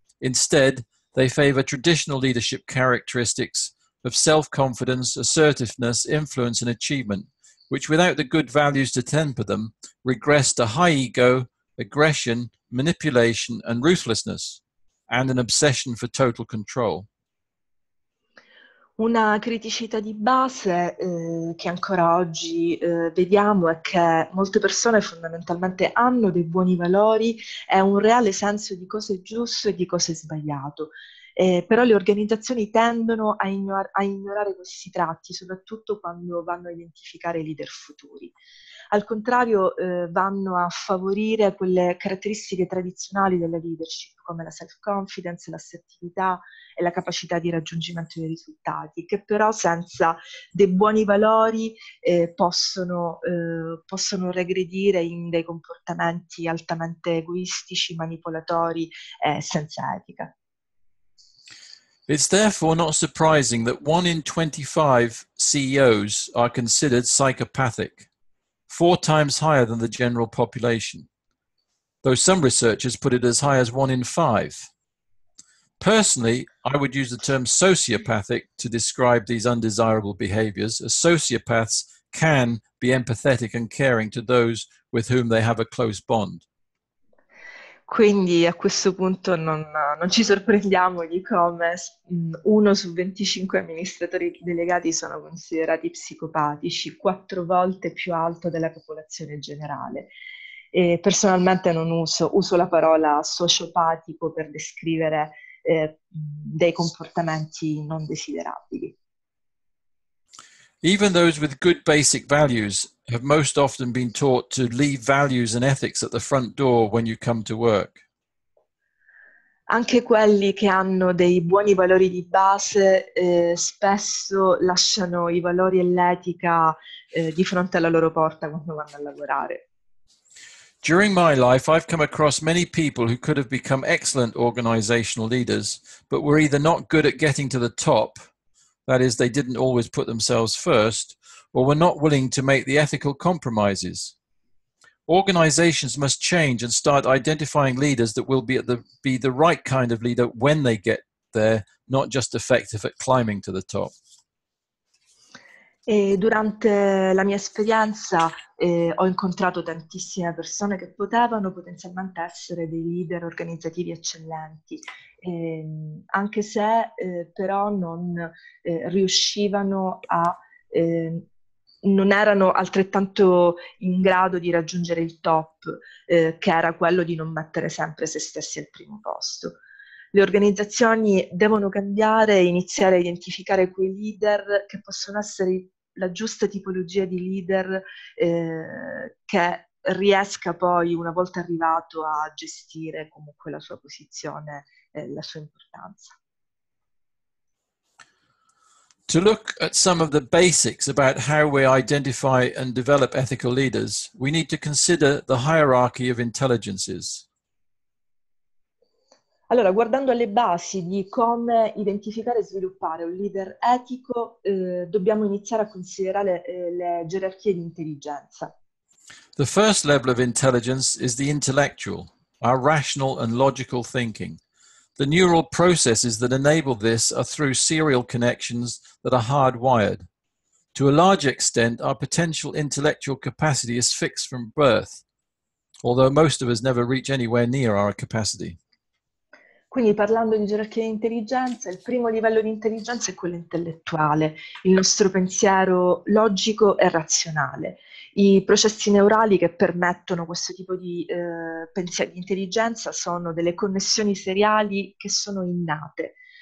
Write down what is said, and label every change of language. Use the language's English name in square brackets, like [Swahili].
[English] Instead, they favor traditional leadership characteristics of self-confidence, assertiveness, influence, and achievement, which without the good values to temper them, regress to high ego, aggression, manipulation, and ruthlessness, and an obsession for total control. [Italian] Una criticità di base che ancora oggi vediamo è che molte persone fondamentalmente hanno dei buoni valori e un reale senso di cosa è giusto e di cosa è sbagliato. Però le organizzazioni tendono a ignorare questi tratti, soprattutto quando vanno a identificare i leader futuri. Al contrario, vanno a favorire quelle caratteristiche tradizionali della leadership, come la self-confidence, l'assertività e la capacità di raggiungimento dei risultati, che però senza dei buoni valori possono regredire in dei comportamenti altamente egoistici, manipolatori e senza etica. [English] It's therefore not surprising that 1 in 25 CEOs are considered psychopathic, 4 times higher than the general population, though some researchers put it as high as 1 in 5. Personally, I would use the term sociopathic to describe these undesirable behaviors, as sociopaths can be empathetic and caring to those with whom they have a close bond. [Italian] Quindi a questo punto non ci sorprendiamo di come 1 su 25 amministratori delegati sono considerati psicopatici, 4 volte più alto della popolazione generale. E personalmente non uso la parola sociopatico per descrivere dei comportamenti non desiderabili. [English] Even those with good basic values have most often been taught to leave values and ethics at the front door when you come to work. [Italian] Anche quelli che hanno dei buoni valori di base spesso lasciano i valori e l'etica di fronte alla loro porta quando vanno a lavorare. [English] During my life, I've come across many people who could have become excellent organizational leaders, but were either not good at getting to the top, that is, they didn't always put themselves first, or were not willing to make the ethical compromises. Organizations must change and start identifying leaders that will be the right kind of leader when they get there, not just effective at climbing to the top. [Italian] E durante la mia esperienza ho incontrato tantissime persone che potevano potenzialmente essere dei leader organizzativi eccellenti, anche se però non riuscivano a non erano altrettanto in grado di raggiungere il top, che era quello di non mettere sempre se stessi al primo posto. Le organizzazioni devono cambiare e iniziare a identificare quei leader che possono essere la giusta tipologia di leader che riesca poi, una volta arrivato, a gestire comunque la sua posizione e la sua importanza. [English] To look at some of the basics about how we identify and develop ethical leaders, we need to consider the hierarchy of intelligences. [Italian] Allora, guardando alle basi di come identificare e sviluppare un leader etico, dobbiamo iniziare a considerare le gerarchie di intelligenza. [English] The first level of intelligence is the intellectual, our rational and logical thinking. The neural processes that enable this are through serial connections that are hardwired. To a large extent, our potential intellectual capacity is fixed from birth, although most of us never reach anywhere near our capacity. [Italian] Quindi, parlando di gerarchia di intelligenza, il primo livello di intelligenza è quello intellettuale, il nostro pensiero logico e razionale. I processi neurali che permettono questo tipo di pensiero di intelligenza sono delle connessioni seriali che sono innate.